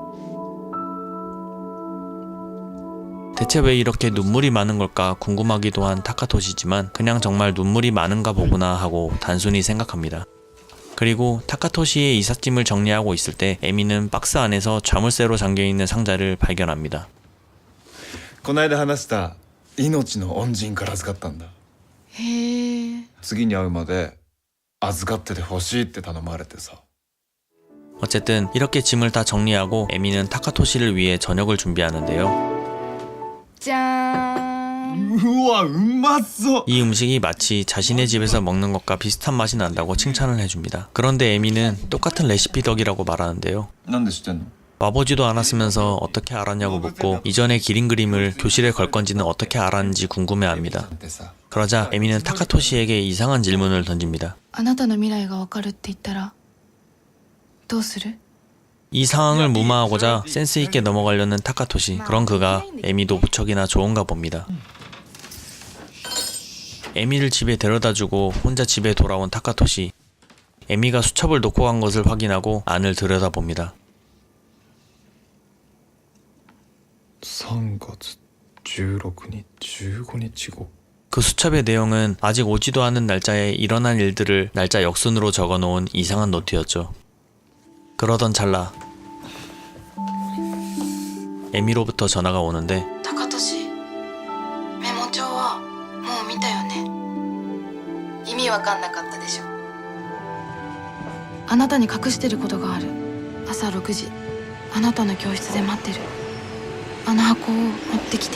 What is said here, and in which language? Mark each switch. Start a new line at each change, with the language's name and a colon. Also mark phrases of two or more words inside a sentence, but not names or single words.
Korean: 대체 왜 이렇게 눈물이 많은 걸까 궁금하기도 한 타카토시지만 그냥 정말 눈물이 많은가 보구나 하고 단순히 생각합니다. 그리고 타카토시의 이삿짐을 정리하고 있을 때 에미는 박스 안에서 자물쇠로 잠겨있는 상자를 발견합니다.
Japanese: こないだ話した命の恩人から預かったんだ。へえ。次に会うまで預かっててほしいって頼まれてさ。
Korean: 어쨌든 이렇게 짐을 다 정리하고 에미는 타카토시를 위해 저녁을 준비하는데요.
Japanese: じゃーん。うわ、うまそう。
Korean: 이 음식이 마치 자신의 집에서 먹는 것과 비슷한 맛이 난다고 칭찬을 해줍니다. 그런데 에미는 똑같은 레시피 덕이라고 말하는데요.
Japanese: なんで知ってんの？
Korean: 와보지도 않았으면서 어떻게 알았냐고 묻고 이전에 기린 그림을 교실에 걸 건지는 어떻게 알았는지 궁금해합니다.
Japanese: ってさ。
Korean: 그러자 에미는 타카토시에게 이상한 질문을 던집니다.
Japanese: あなたの未来がわかるって言ったらどうする？
Korean: 이 상황을 무마하고자 센스 있게 넘어가려는 타카토시. 그런 그가 에미도 무척이나 좋은가 봅니다. 에미를 집에 데려다주고 혼자 집에 돌아온 타카토시. 에미가 수첩을 놓고 간 것을 확인하고 안을 들여다봅니다.
Japanese: 3 月16日15日後。
Korean: 그 수첩의 내용은 아직 오지도 않은 날짜에 일어난 일들을 날짜 역순으로 적어놓은 이상한 노트였죠. 그러던 찰나 에미로부터 전화가 오는데
Japanese: 高俊メモ帳はもう見たよね。意味わかんなかったでしょ。あなたに隠してることがある。朝6時あなたの教室で待ってる。あの箱を持ってきて。